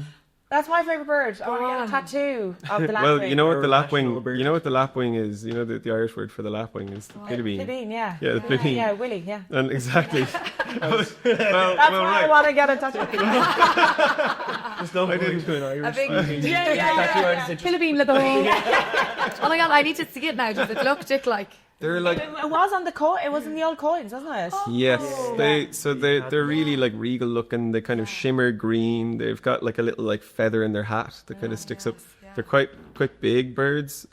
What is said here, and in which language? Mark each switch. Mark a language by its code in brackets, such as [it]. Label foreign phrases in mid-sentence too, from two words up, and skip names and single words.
[en] That's my favourite bird. I want to get a tattoo of the lapwing. Well, you know what the lapwing? You know what the lapwing is? You know the Irish word for the lapwing is the pilibeen. Pilibeen, yeah. Yeah, the pilibeen. Yeah, Willie, yeah. And exactly. That's why I want to get a tattoo. There's no point to an Irish. Pilibeen le Oh my god, I need to see it now. Does it look just like? They're like, it was on the coin. It was in the old coins, wasn't it? Yes, they're really like regal looking. They kind of shimmer green. They've got like a little like feather in their hat that kind of sticks up. They're quite big birds.